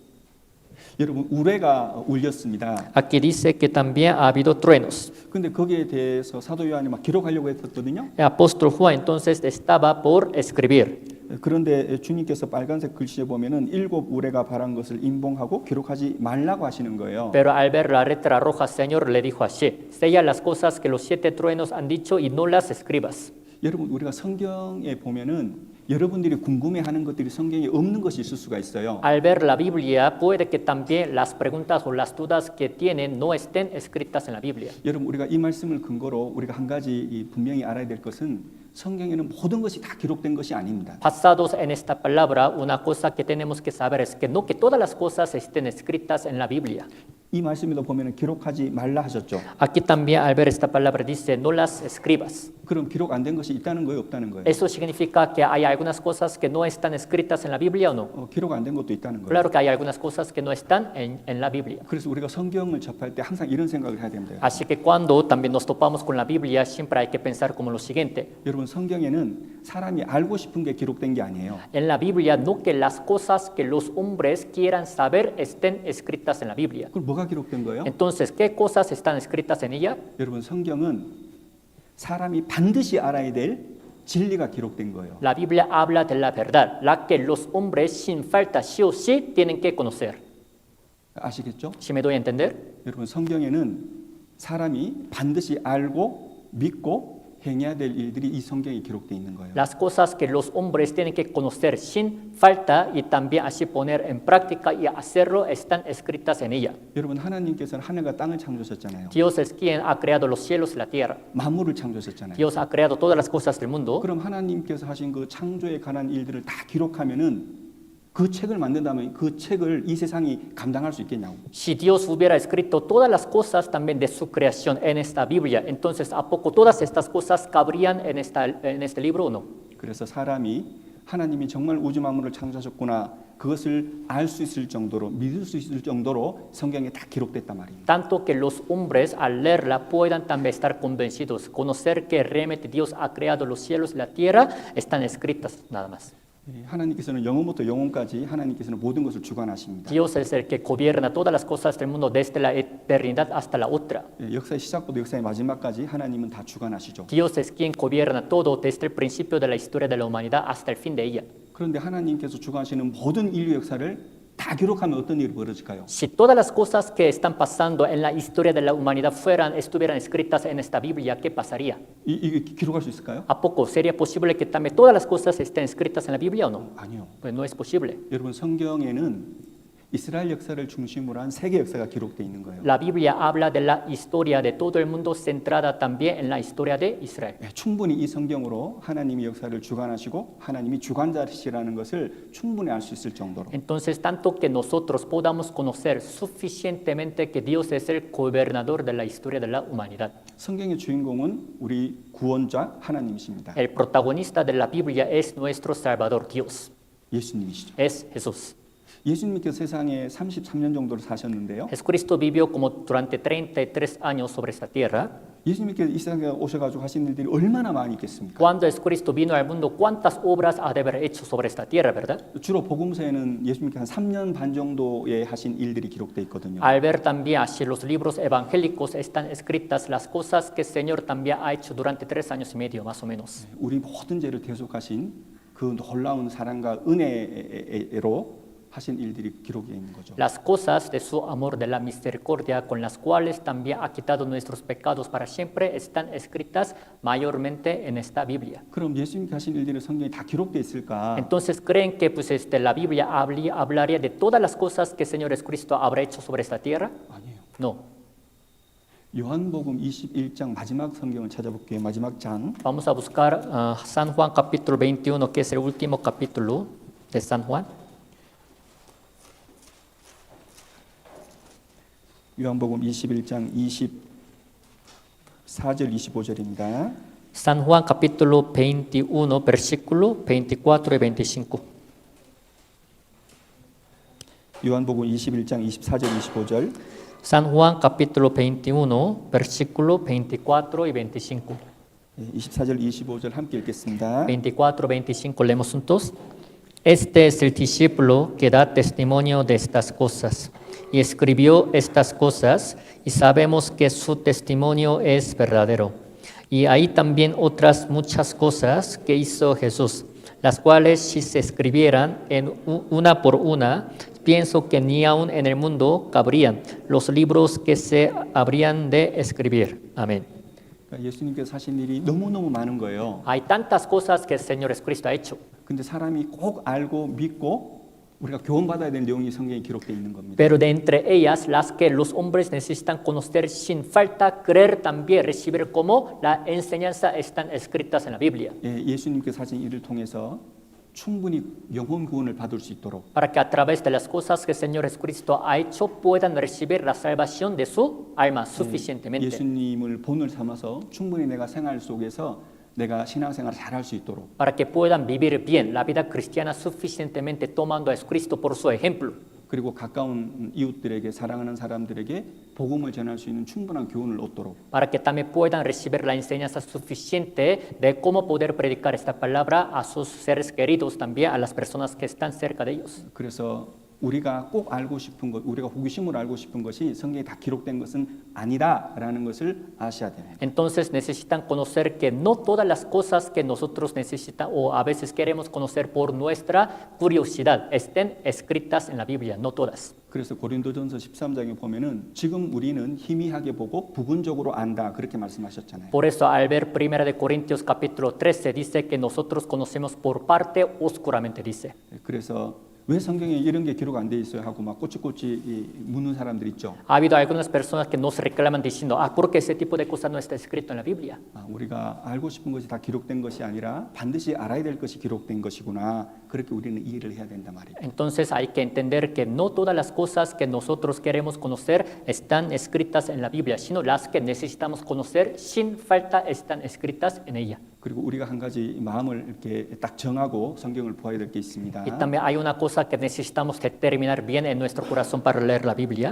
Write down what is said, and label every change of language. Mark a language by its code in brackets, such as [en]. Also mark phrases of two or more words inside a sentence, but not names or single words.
[ko] 여러분 우레가 울렸습니다. [es] Aquí dice que también ha habido truenos. [ko] 근데 거기에 대해서 사도 요한이 막 기록하려고 했었거든요. [es] El apóstol Juan entonces estaba por escribir. [ko] 그런데 주님께서 빨간색 글씨에 보면은 7 우레가 발한 것을 인봉하고 기록하지 말라고 하시는 거예요. [es] Pero al ver la letra roja, Señor le dijo así, sella las cosas que los 7 truenos han dicho y no las escribas. [ko] 여러분 우리가 성경에 보면은 여러분들이 궁금해하는 것들이 성경에 없는 것이 있을 수가 있어요. [es] Al ver la Biblia, puede que también las preguntas o las dudas que tienen no estén escritas en la Biblia. [ko] 여러분 우리가 이 말씀을 근거로 우리가 한 가지 분명히 알아야 될 것은 성경에는 모든 것이 다 기록된 것이 아닙니다. [es] Basados en esta palabra, una cosa que tenemos que saber es que no que todas las cosas estén escritas en la Biblia. [ko] 이 말씀에도 보면은 기록하지 말라 하셨죠. [es] Aquí también al ver esta palabra dice no las escribas. [ko] 그럼 기록 안 된 것이 있다는 거예요, 없다는 거예요? [es] ¿Eso significa que hay algunas cosas que no están escritas en la Biblia o no? [ko] 기록 안 된 것도 있다는 거예요. [es] Claro que hay algunas cosas que no están en la Biblia. [ko] 그래서 우리가 성경을 접할 때 항상 이런 생각을 해야 됩니다. [es] Así que cuando también nos topamos con la Biblia, siempre hay que pensar como lo siguiente. [ko] 여러분 성경에는 사람이 알고 싶은 게 기록된 게 아니에요. [es] En la Biblia, no que las cosas que los hombres quieran saber estén escritas en la Biblia. [ko] 그럼 뭐가 기록된 거예요? [es] Entonces, ¿qué cosas están escritas en ella? [ko] 여러분 성경은 사람이 반드시 알아야 될 진리가 기록된 거예요. [es] La Biblia habla de la verdad, la que los hombres sin falta sí o sí tienen que conocer. [ko] 아시겠죠? [es] ¿Sí me doy a entender? [ko] 여러분 성경에는 사람이 반드시 알고 믿고 행해야 될 일들이 이 성경에 기록되어 있는 거예요. [es] Las cosas que los hombres tienen que conocer sin falta y también así poner en práctica y hacerlo están escritas en ella. [ko] 여러분 하나님께서는 하늘과 땅을 창조하셨잖아요. [es] Dios es quien ha creado los cielos y la tierra. [ko] 만물을 창조하셨잖아요. [es] Dios ha creado todas las cosas del mundo. [ko] 그럼 하나님께서 하신 그 창조에 관한 일들을 다 기록하면은 그 책을 만든다면 그 책을 이 세상이 감당할 수 있겠냐고. [es] Si Dios hubiera escrito todas las cosas también de su creación en esta Biblia, entonces ¿a poco todas estas cosas cabrían en este libro o no? [ko] 그래서 사람이 하나님이 정말 우주 만물을 창조하셨구나 그것을 알 수 있을 정도로 믿을 수 있을 정도로 성경에 다 기록됐단 말입니다. [es] Tanto que los hombres al leerla puedan también estar convencidos, conocer que realmente Dios ha creado los cielos y la tierra, están escritas nada más. [ko] 하나님께서는 영원부터 영원까지 하나님께서는 모든 것을 주관하십니다. [es] Dios es el que gobierna todas las cosas del mundo desde la eternidad hasta la otra. [ko] 역사의 시작부터 역사의 마지막까지 하나님은 다 주관하시죠. [es] Dios es quien gobierna todo desde el principio de la historia de la humanidad hasta el fin de ella. [ko] 그런데 하나님께서 주관하시는 모든 인류 역사를 다 기록하면 어떤 일이 벌어질까요? [es] Si todas las cosas que están pasando en la historia de la humanidad estuvieran escritas en esta Biblia, ¿qué pasaría? [ko] 이게 기록할 수 있을까요? [es] ¿A poco sería posible que también todas las cosas estén escritas en la Biblia o no? [ko] 아니요. [es] Pues no es posible. [ko] 여러분 성경에는 이스라엘 역사를 중심으로 한 세계 역사가 기록되어 있는 거예요. [es] La Biblia habla de la historia de todo el mundo centrada también en la historia de Israel. [ko] 충분히 이 성경으로 하나님이 역사를 주관하시고 하나님이 주관자시라는 것을 충분히 알 수 있을 정도로. [es] Entonces, tanto que nosotros podamos conocer suficientemente que Dios es el gobernador de la historia de la humanidad. [ko] 성경의 주인공은 우리 구원자 하나님이십니다. [es] El protagonista de la Biblia es nuestro Salvador Dios, [ko] 예수님이시죠. [es] es Jesús. [ko] 예수님께서 세상에 33년 정도를 사셨는데요. [es] Jesucristo vivió como durante 33 años sobre esta tierra. [ko] 예수님께서 이 세상에 오셔가지고 하신 일들이 얼마나 많이 있겠습니까? [es] Cuando Jesucristo vino al mundo, ¿cuántas obras ha de haber hecho sobre esta tierra, verdad? [ko] 주로 복음서에는 예수님께서 한 3년 반 정도에 하신 일들이 기록되어 있거든요. [es] Al ver también así los libros evangélicos están escritas las cosas que el Señor también ha hecho durante 3 años y medio, más o menos. [ko] 우리 모든 죄를 대속하신 그 놀라운 사랑과 은혜로 하신 일들이 기록되어 있는 거죠. [es] Las cosas de su amor, de la misericordia, con las cuales también ha quitado nuestros pecados para siempre, están escritas mayormente en esta Biblia. [ko] 그럼 예수님께 하신 일들이 성경에 다 기록되어 있을까? [es] Entonces, ¿creen que pues, la Biblia hablaría de todas las cosas que el Señor Jesucristo habrá hecho sobre esta tierra? [ko] 아니에요. [es] No. [ko] 요한복음 21장 마지막 성경을 찾아볼게요. 마지막 장. [es] Vamos a buscar San Juan capítulo 21, que es el último capítulo de San Juan. [ko] 요한복음 21장 24절 25절입니다. [es] San Juan capítulo 21, versículo 24 y 25. [ko] 요한복음 21장 24절 25절. [es] San Juan capítulo 21, versículo 24 y 25. [ko] 24절, 25절 함께 읽겠습니다. [es] 24, 25, leemos juntos. Este es el discípulo que da testimonio de estas cosas y escribió estas cosas y sabemos que su testimonio es verdadero. Y hay también otras muchas cosas que hizo Jesús, las cuales si se escribieran en una por una, pienso que ni aun en el mundo cabrían los libros que se habrían de escribir. Amén. [ko] 그러니까 예수님께서 하신 일이 너무너무 많은 거예요. [es] Hay tantas cosas que el Señor Jesucristo ha hecho, [ko] 근데 사람이 꼭 알고 믿고 우리가 교훈받아야 될 내용이 성경에 기록되어 있는 겁니다. [es] pero de entre ellas las que los hombres necesitan conocer sin falta, creer también, recibir como la enseñanza están escritas en la Biblia, [ko] 예, 예수님께서 하신 일을 통해서 충분히 영혼 구원을 받을 수 있도록 [es] para que a través de las cosas que el Señor Jesucristo ha hecho puedan recibir la salvación de su alma suficientemente, [ko] 예수님을 본을 삼아서 충분히 내가 생활 속에서 내가 신앙생활을 잘할 수 있도록 [es] para que puedan vivir bien la vida cristiana suficientemente tomando a Jesucristo por su ejemplo, [ko] 그리고 가까운 이웃들에게 사랑하는 사람들에게 복음을 전할 수 있는 충분한 교훈을 얻도록 [es] para que también puedan recibir la enseñanza suficiente de cómo poder predicar esta palabra a sus seres queridos, también a las personas que están cerca de ellos. [ko] 그래서 우리가 꼭 알고 싶은 것, 우리가 호기심으로 알고 싶은 것이 성경에 다 기록된 것은 아니다라는 것을 아셔야 됩니다. [es] Entonces necesitan conocer que no todas las cosas que nosotros necesitamos o a veces queremos conocer por nuestra curiosidad estén escritas en la Biblia, no todas. [ko] 그래서 고린도전서 13장에 보면은 지금 우리는 희미하게 보고 부분적으로 안다 그렇게 말씀하셨잖아요. [es] Por eso al ver 1 de Corintios capítulo 13 dice que nosotros conocemos por parte oscuramente, dice. [ko] 그래서 왜 성경에 이런 게 기록 안 돼 있어요 하고 막 꼬치꼬치 묻는 사람들 있죠. [es] Ha habido algunas personas que nos reclaman diciendo, ¿por qué ese tipo de cosas no está escrito en la Biblia? [ko] 우리가 알고 싶은 것이 다 기록된 것이 아니라 반드시 알아야 될 것이 기록된 것이구나. 그렇게 우리는 이해를 해야 된단 말이에요. [es] Entonces hay que entender que no todas las cosas que nosotros queremos conocer están escritas en la Biblia, sino las que necesitamos conocer sin falta están escritas en ella. [ko] 그리고 우리가 한 가지 마음을 이렇게 딱 정하고 성경을 보아야 될 게 있습니다. [es] Y también hay una cosa que necesitamos determinar bien en nuestro corazón para leer la Biblia.